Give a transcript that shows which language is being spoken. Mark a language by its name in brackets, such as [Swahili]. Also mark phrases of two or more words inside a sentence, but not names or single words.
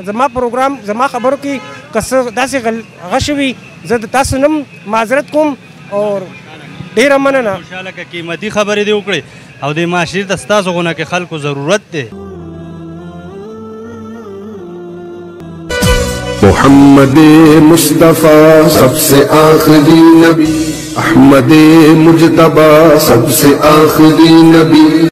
[Pashto] زما پروګرام زما خبرو کې که څه داسې هغه شوي زه د تاسو نه هم معذرت کوم او ډېره مننه. خوشحاله که قیمتي خبرې دې وکړې او د معاشرې ته ستاسو غونه کې خلکو ضرورت دی. [Urdu] محمد مصطفیٰ سب سے آخری نبی، احمد مجتبیٰ سب سے آخری نبی.